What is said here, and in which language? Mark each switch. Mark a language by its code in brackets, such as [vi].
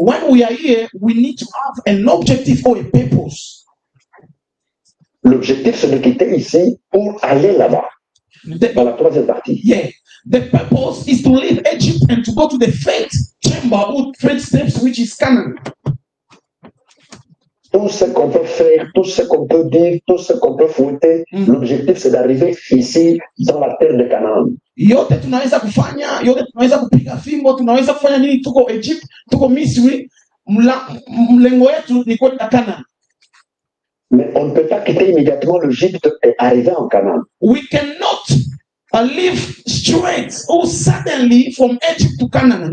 [en] When we are here, we need to have an objective or a purpose. [fr] L'objectif, c'est de quitter ici pour aller là-bas, dans la troisième partie. [en] Yeah. The purpose is to leave Egypt and to go to the third chamber or third steps, which is Canaan. [fr] Tout ce qu'on peut faire, tout ce qu'on peut dire, tout ce qu'on peut fouetter, l'objectif, c'est d'arriver ici, dans la terre de Canaan. [sw] Yote tunaweza kufanya, yote tunaweza kupiga fimbo, tunaweza kufanya nini? Tuko Egypt, tuko Misri, mlengo yetu ni kwenda Canaan. [fr] Mais on ne peut pas quitter immédiatement l'Égypte et arriver en Canaan. [en] We cannot leave straight or suddenly from Egypt to Canaan.